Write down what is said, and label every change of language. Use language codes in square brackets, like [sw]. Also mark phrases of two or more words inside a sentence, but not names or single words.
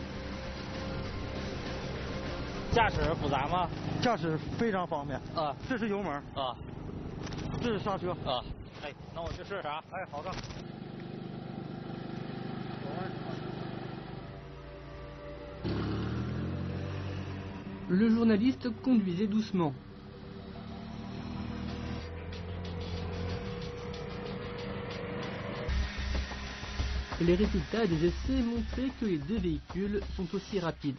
[zh] 驾驶复杂吗？驾驶非常方便啊，这是油门啊，这是刹车啊。哎，那我去试试啊。哎，好的。 [fr] Le journaliste conduisait doucement. Les résultats des essais montraient que les deux véhicules sont aussi rapides.